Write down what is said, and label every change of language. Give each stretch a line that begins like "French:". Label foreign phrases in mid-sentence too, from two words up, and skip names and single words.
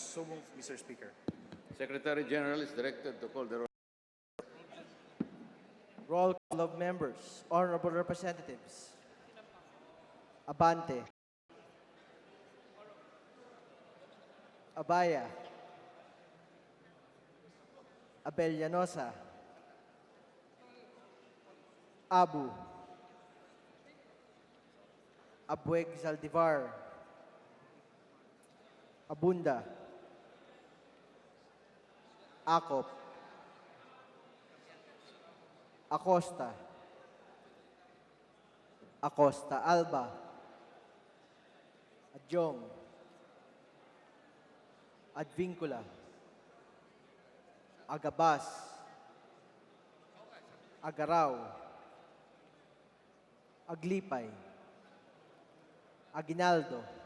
English: So move, Mr. Speaker. Secretary General is directed to call the roll. Roll call of members. Honorable representatives. Abante. Abaya. Abellanosa. Abu. Abueg Zaldivar. Abunda. Acop. Acosta. Acosta Alba. Adjong. Advincula. Agabas. Agaraw. Aglipay. Aguinaldo.